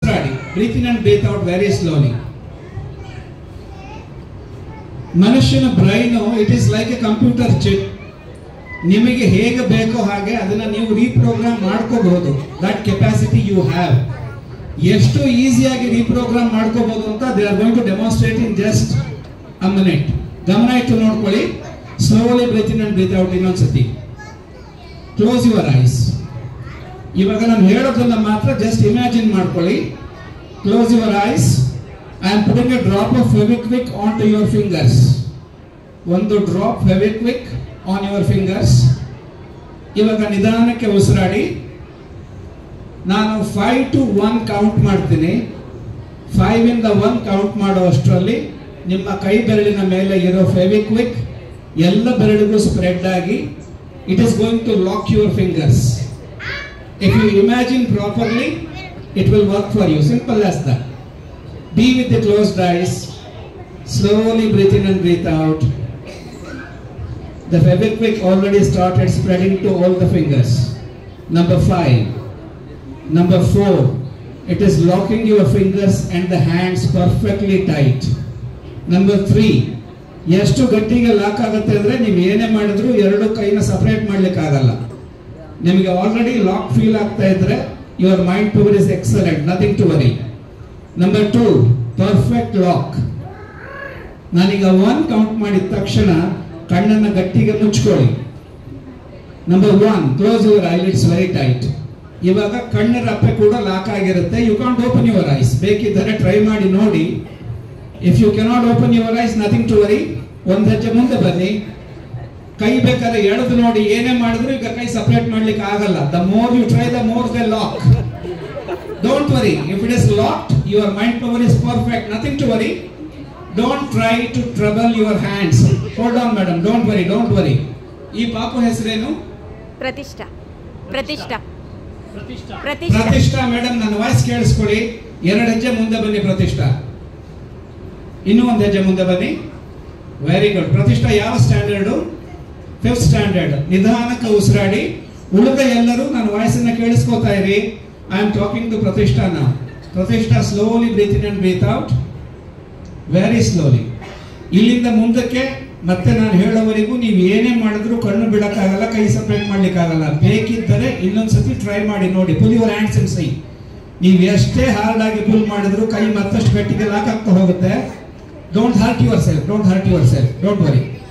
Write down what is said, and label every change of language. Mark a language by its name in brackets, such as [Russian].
[English] Breathe in and breathe out very slowly. [Kannada] ಮನುಷ್ಯನ brain [English] It is like a computer chip. [Kannada] ನಿಮಗೆ ಹೇಗೆ ಬೇಕೋ ಹಾಗೆ ಅದನ್ನ ನೀವು ರೀಪ್ರೋಗ್ರಾಮ್ ಮಾಡ್ಕೋಬಹುದು. [English] That capacity you have. [Kannada] ಎಷ್ಟು ಈಸಿಯಾಗಿ ರೀಪ್ರೋಗ್ರಾಮ್ ಮಾಡ್ಕೋಬಹುದು ಅಂತ [English] They are going to demonstrate in just a minute. [Kannada] ಗಮನ ಇಟ್ಟು ನೋಡ್ಕೊಳ್ಳಿ. [English] Slowly breathe in and breathe out. [Kannada] ಇನ್ನೊಂದ್ಸತಿ [English] Close your eyes. [Kannada] ಇವಾಗ ನಾನು ಹೇಳೋದನ್ನ ಮಾತ್ರ ಜಸ್ಟ್ ಇಮ್ಯಾಜಿನ್ ಮಾಡ್ಕೊಳ್ಳಿ. [English] Close your eyes. I am putting a drop of Fevikwik onto your fingers. [Kannada] ಒಂದು [English] Drop Fevikwik on your fingers. [Kannada] ಇವಾಗ ನಿಧಾನಕ್ಕೆ ಉಸಿರಾಡಿ. ನಾನು 5 to 1 ಕೌಂಟ್ ಮಾಡ್ತೀನಿ. 5 ಇಂದ 1 ಕೌಂಟ್ ಮಾಡುವಷ್ಟರಲ್ಲಿ ನಿಮ್ಮ ಕೈ ಬೆರಳಿನ ಮೇಲೆ ಇರೋ Fevikwik ಎಲ್ಲ ಬೆರಳಿಗೂ ಸ್ಪ್ರೆಡ್ ಆಗಿ [English] it is going to lock your fingers. If you imagine properly, it will work for you. Simple as that. Be with the closed eyes. Slowly breathe in and breathe out. The Fevikwik already started spreading to all the fingers. Number 5. Number 4. It is locking your fingers and the hands perfectly tight. Number 3. [Kannada] ಎಷ್ಟು ಗಟ್ಟಿಗೆ lock ಆಗುತ್ತೆ ಅಂದ್ರೆ ನೀವು ಏನೇ ಮಾಡಿದ್ರು ಎರಡು ಕೈನ separate ಮಾಡ್ಲಿಕ್ಕೆ ಆಗಲ್ಲ. ನಿಮಗೆ ಆಲ್ರೆಡಿ ಲಾಕ್ ಫೀಲ್ ಆಗ್ತಾ ಇದ್ರೆ [English] Your mind power is excellent. Nothing to worry. Number 2, perfect lock. [Kannada] ನಾನೀಗ 1 ಕೌಂಟ್ ಮಾಡಿದ ತಕ್ಷಣ ಕಣ್ಣನ್ನು ಗಟ್ಟಿಗೆ ಮುಚ್ಕೊಳ್ಳಿ. [English] Number 1, close your eyelids very tight. [Kannada] ಇವಾಗ ಕಣ್ಣಿನ ರಪ್ಪೆ ಕೂಡ ಲಾಕ್ ಆಗಿರುತ್ತೆ. [English] You can't open your eyes. [Kannada] ಬೇಕಿದ್ದರೆ ಟ್ರೈ ಮಾಡಿ ನೋಡಿ. [English] If you cannot open your eyes, nothing to worry. [Kannada] ಒಂದು ಹೆಜ್ಜೆ ಮುಂದೆ ಬನ್ನಿ. ಕೈ ಬೇಕಾದ್ರೆ ಎಳೆದು ನೋಡಿ. ಏನೇ ಮಾಡಿದ್ರು ಈಗ ಕೈ ಸಪರೇಟ್ ಮಾಡ್ಲಿಕ್ಕೆ ಆಗಲ್ಲ. [English] The more you try, the more they lock. Don't worry. If it is locked, your mind power is perfect. Nothing to worry. Don't try to trouble your hands. Hold on, madam. Don't worry. Don't worry. [Kannada] ಈ ಪಾಪು ಹೆಸರೇನು? [English] Pratishtha. Pratishtha. Pratishtha. [Kannada] ಪ್ರತಿಷ್ಠಾ madam, ನನ್ನ voice ಕೇಳಿಸ್ಕೊಳ್ಳಿ. 2 ಹೆಜ್ಜೆ ಮುಂದೆ ಬನ್ನಿ ಪ್ರತಿಷ್ಠಾ. ಇನ್ನೂ 1 ಹೆಜ್ಜೆ ಮುಂದೆ ಬನ್ನಿ. [English] Very good. [Kannada] ಪ್ರತಿಷ್ಠಾ ಯಾವ ಸ್ಟ್ಯಾಂಡರ್ಡು? 5th standard. ನಿಧಾನಕ್ಕೆ ಉಸಿರಾಡಿ. ಉಳಿದ ಎಲ್ಲರೂ ನನ್ನ ವಾಯ್ಸ್ ಅನ್ನ ಕೇಳಿಸ್ಕೋತಾ ಇರಿ. [English] I am talking to Pratishtha now. Pratishtha, slowly breathe in and breathe out. Very slowly. [Kannada] ಇಲ್ಲಿಂದ ಮುಂದಕ್ಕೆ ಮತ್ತೆ ನಾನು ಹೇಳೋವರೆಗೂ ನೀವು ಏನೇ ಮಾಡಿದ್ರು ಕಣ್ಣು ಬಿಡಕ್ಕಾಗಲ್ಲ, ಕೈ ಸಪರೇಟ್ ಮಾಡ್ಲಿಕ್ಕಾಗಲ್ಲ. ಬೇಕಿದ್ದರೆ ಇನ್ನೊಂದ್ಸತಿ ಟ್ರೈ ಮಾಡಿ ನೋಡಿ. [English] Pull your hands and sigh. [Kannada] ನೀವು ಎಷ್ಟೇ ಹಾರ್ಡ್ ಆಗಿ ಪುಲ್ ಮಾಡಿದ್ರು ಕೈ ಮತ್ತಷ್ಟು ಗಟ್ಟಿಗೆ ಲಾಕ್ ಆಗ್ತಾ ಹೋಗುತ್ತೆ. [English] Don't hurt yourself. Don't hurt yourself. Don't worry.